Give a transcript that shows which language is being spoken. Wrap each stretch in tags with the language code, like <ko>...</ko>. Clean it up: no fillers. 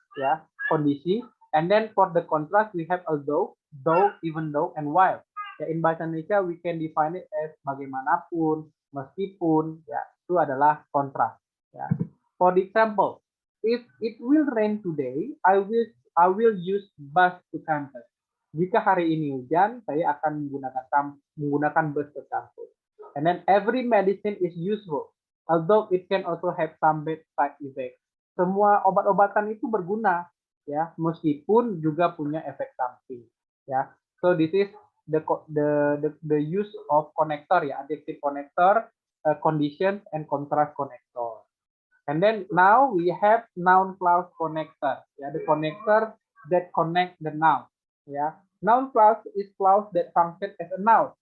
<en>Yeah, kondisi. And then for the contrast we have although, though, even though, and while. Ya, in bahasa Indonesia we can define it as bagaimanapun, meskipun.</en> <id>Ya, itu adalah kontras. Ya,</id> <en>for the example. If it will rain today, I will use bus to campus.</en> <id>Jika hari ini hujan, saya akan menggunakan bus ke kampus.</id> <en>And then every medicine is useful, although it can also have some bad side effects.</en> <id>Semua obat-obatan itu berguna, ya, meskipun juga punya efek samping.</id> <en>Ya, so this is the use of connector, ya, adjective connector, condition, and contrast connector. And then now we have noun clause connector. Yeah, the connector that connect the noun. Yeah, noun clause is clause that function as a noun.</en>